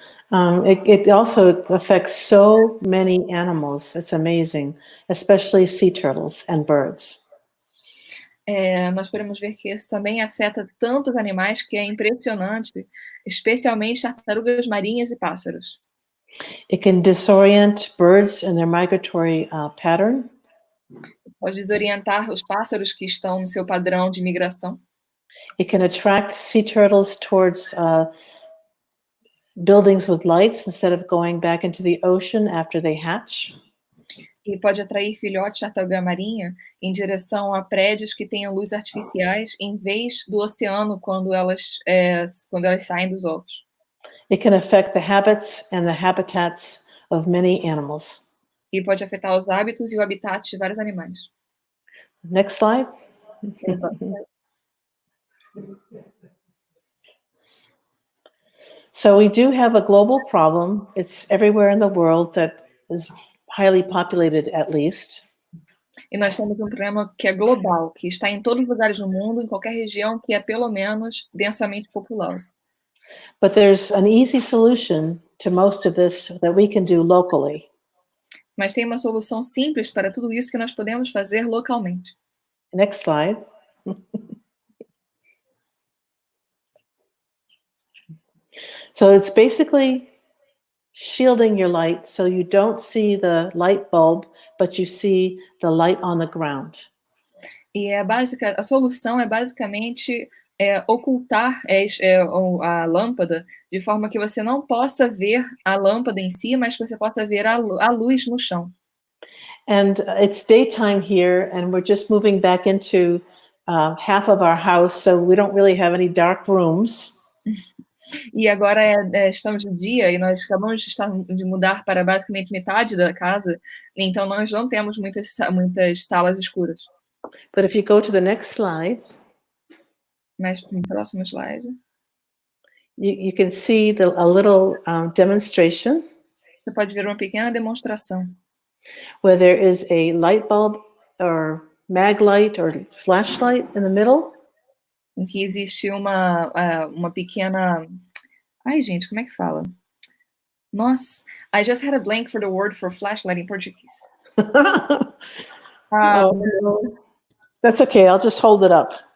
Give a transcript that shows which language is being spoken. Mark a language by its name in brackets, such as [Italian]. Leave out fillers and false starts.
[English] It also affects so many animals. It's amazing, especially sea turtles and birds. [Portuguese] Nós podemos ver que isso também afeta tantos animais que é impressionante, especialmente tartarugas marinhas e pássaros. [English] It can disorient birds in their migratory pattern. [Portuguese] Pode desorientar os pássaros que estão no seu padrão de migração. [English] It can attract sea turtles towards buildings with lights instead of going back into the ocean after they hatch. [Portuguese] E pode atrair filhotes de tartaruga marinha em direção a prédios que tenham luz artificiais em vez do oceano quando elas saem dos ovos. [English] It can affect the habits and the habitats of many animals. [Portuguese] E pode afetar os hábitos e o habitat de vários animais. [English] Next slide. So we do have a global problem. It's everywhere in the world that is highly populated, at least. [Portuguese] E nós temos um problema que é global, que está em todos os lugares do mundo, em qualquer região que é pelo menos densamente populosa. [English] But there's an easy solution to most of this that we can do locally. [Portuguese] Mas tem uma solução simples para tudo isso que nós podemos fazer localmente. [English] Next slide. So it's basically shielding your light so you don't see the light bulb, but you see the light on the ground. [Portuguese] E a solução é basicamente ocultar a lâmpada de forma que você não possa ver a lâmpada em si, mas que você possa ver a luz no chão. [English] And it's daytime here, and we're just moving back into half of our house, so we don't really have any dark rooms. [Portuguese] E agora estamos de dia e nós acabamos de mudar para basicamente metade da casa, então nós não temos muitas salas escuras. [English] But if you go to the next slide, [Portuguese] mas no próximo slide, [English] you can see a little demonstration. [Portuguese] Você pode ver uma pequena demonstração. [English] Where there is a light bulb or mag light or flashlight in the middle. [Portuguese] Em que existe uma pequena... Ai, gente, como é que fala? [English] Nossa, I just had a blank for the word for flashlight in Portuguese. No. That's okay, I'll just hold it up.